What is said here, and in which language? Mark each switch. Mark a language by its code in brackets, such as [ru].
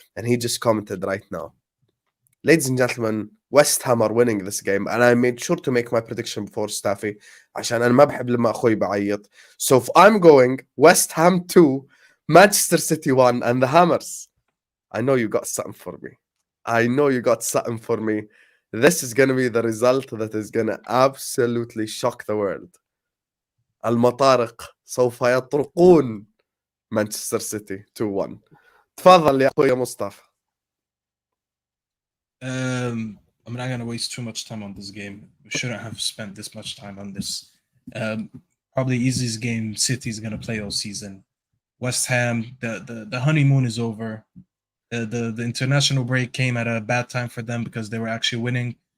[en] And he just commented right now, ladies and gentlemen, West Ham are winning this game, and I made sure to make my prediction before Staffy عشان أنا ما بحب لما أخوي بعيط. So if I'm going West Ham 2, Manchester City 1, and the Hammers, I know you got something for me. This is going to be the result that is going to absolutely shock the world. [ar] المطارق سوف يطرقون Manchester City 2-1. تفضل يا أخوي مصطفى. [en] I'm not gonna waste too much time on this game. We shouldn't have spent this much time on this. Probably easiest game City's gonna play all season. West Ham, the honeymoon is over. The international break came at a bad time for them because they were actually winning.